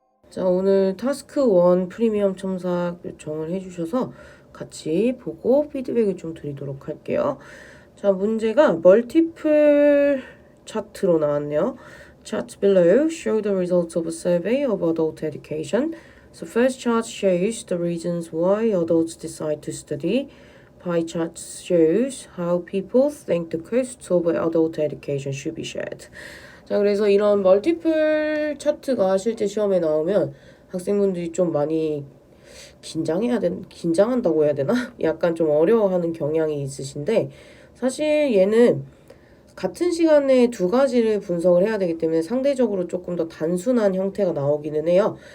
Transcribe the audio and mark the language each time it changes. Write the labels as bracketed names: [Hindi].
[Korean] 자, 오늘 타스크 1 프리미엄 첨삭 요청을 해주셔서 같이 보고 피드백을 좀 드리도록 할게요. 자, 문제가 멀티플 차트로 나왔네요. [English] Chart below show the results of a survey of adult education. So first chart shows the reasons why adults decide to study. Pie chart shows how people think the costs of adult education should be shared. [Korean] 자, 그래서 이런 멀티플 차트가 실제 시험에 나오면 학생분들이 좀 많이 긴장한다고 해야 되나? 약간 좀 어려워하는 경향이 있으신데, 사실 얘는 같은 시간에 두 가지를 분석을 해야 되기 때문에 상대적으로 조금 더 단순한 형태가 나오기는 해요.